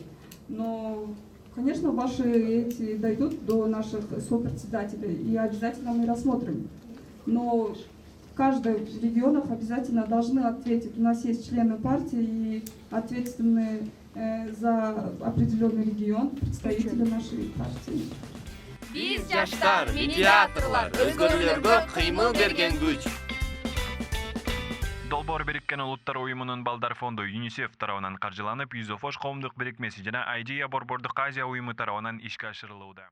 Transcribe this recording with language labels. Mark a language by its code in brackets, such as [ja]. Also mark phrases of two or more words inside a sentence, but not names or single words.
[ru] Но, конечно, ваши эти дойдут до наших сопредседателей, и обязательно мы рассмотрим. Но каждый в регионах обязательно должны ответить. У нас есть члены партии и ответственные за определенный регион представители нашей партии. [ky] Биз жаштар, медиаторлар, өзгөрүүлөргө кыймыл берген күч. Долбоор Бириккен Улуттар уюмунун Балдар фонду ЮНИСЕФ тарабынан каржыланып, Юзофош коомдук бирикмеси жана IDEA Борбордук Азия уюму тарабынан ишке ашырылууда.